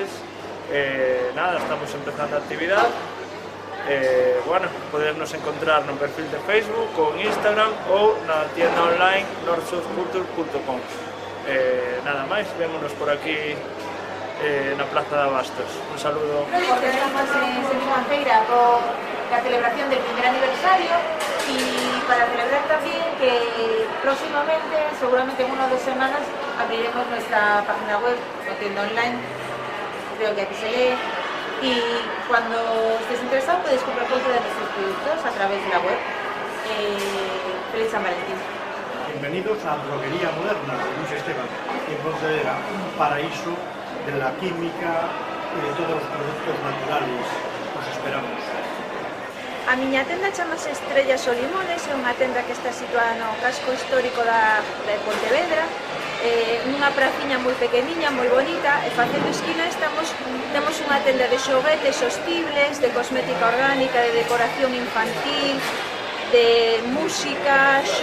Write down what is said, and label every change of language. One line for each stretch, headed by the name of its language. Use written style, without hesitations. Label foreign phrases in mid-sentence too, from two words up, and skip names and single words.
Galician: Nada, estamos empezando a actividade. Bueno, podernos encontrar no perfil de Facebook ou en Instagram ou na tienda online northsurfculture.com. Nada máis, vémonos por aquí na Plaza de Abastos.
Spanish: Un saludo. Porque estamos en Sétima Feira por la celebración del primer aniversario y para celebrar también que próximamente, seguramente en 1 o 2 semanas, abriremos nuestra página web o tienda online, creo que aquí se lee, y cuando estés interesado puedes comprar cualquiera de nuestros productos a través de la web. Feliz San Valentín. Bienvenidos a Droguería Moderna de Luis Esteban, en Pontevedra, un paraíso de la química y de todos los productos naturales. Os esperamos.
Galician: A miña tenda chamase Estrellas ou Limones, é unha tenda que está situada no casco histórico de Pontevedra, nunha praciña moi pequeniña, moi bonita, e facendo esquina temos unha tenda de xoguetes sostibles, de cosmética orgánica, de decoración infantil, de música,